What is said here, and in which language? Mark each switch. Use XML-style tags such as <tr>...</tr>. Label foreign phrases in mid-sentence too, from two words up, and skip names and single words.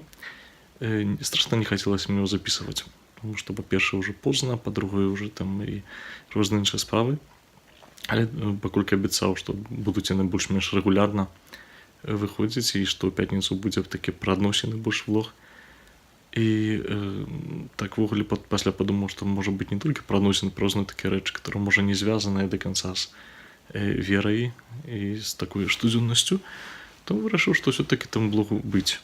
<ru>Страшно не хотелось мне его записывать, потому что,</ru> <uk>по-перше,</uk> <ru>уже поздно,</ru> <uk>по-друге, уже там і різні інші справи.</uk> <be>Але паколькі абяцаў, што будуць яны больш-менш рэгулярна выходзіць, і што ў пятніцу будзе такі пра адносіны больш влог. І так ввогуле пасля падумаў, што можа быць не толькі пра адносіны, пра розныя такія рэчы, которые можа не звязаныя да канца з верай і з такой штодзённасцю, то вырашыў, што ўсё-такі там блогу быць.</be>